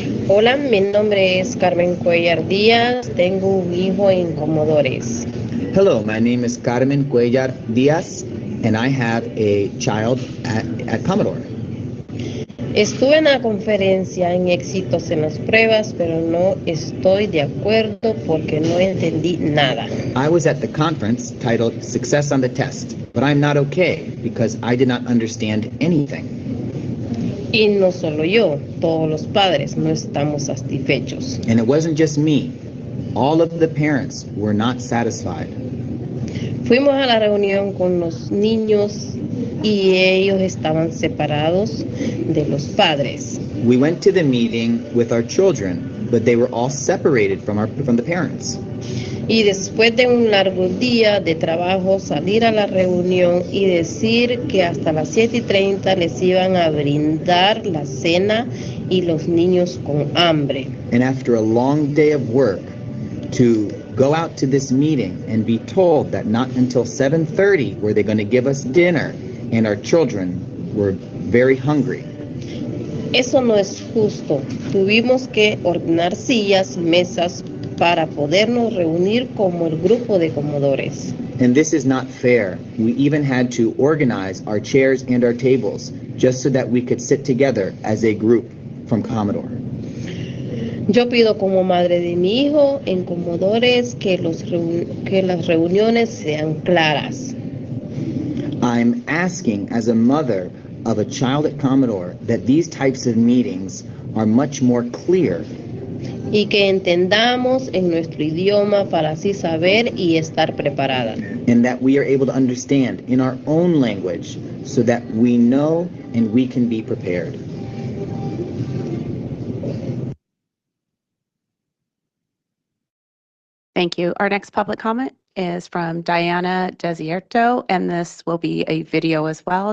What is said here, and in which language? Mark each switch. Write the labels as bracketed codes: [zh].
[es] Hola, mi nombre es Carmen Cuellar Díaz, tengo un hijo en Comodores. [en] Hello, my name is Carmen Cuellar Diaz, and I have a child at Commodore. [es] Estuve en la conferencia en éxitos en las pruebas, pero no estoy de acuerdo porque no entendí nada. [en] I was at the conference titled Success on the Test, but I'm not okay because I did not understand anything. [es] Y no solo yo, todos los padres no estamos satisfechos. [en] And it wasn't just me. All of the parents were not satisfied. [es] Fuimos a la reunión con los niños y ellos estaban separados de los padres. [en] We went to the meeting with our children, but they were all separated from the parents. [es] Y después de un largo día de trabajo, salir a la reunión y decir que hasta las 7:30 les iban a brindar la cena y los niños con hambre. [en] And after a long day of work, to go out to this meeting and be told that not until 7:30 were they going to give us dinner, and our children were very hungry. [es] Eso no es justo. Tuvimos que ordenar sillas, mesas, para podernos reunir como el grupo de comodores. [en] And this is not fair. We even had to organize our chairs and our tables just so that we could sit together as a group from Commodore. [es] Yo pido como madre de mi hijo en Comodores que las reuniones sean claras. [en] I'm asking as a mother of a child at Commodore that these types of meetings are much more clear. [es] Y que entendamos en nuestro idioma para así saber y estar preparada. [en] And that we are able to understand in our own language so that we know and we can be prepared. Thank you. Our next public comment is from Diana Desierto, and this will be a video as well.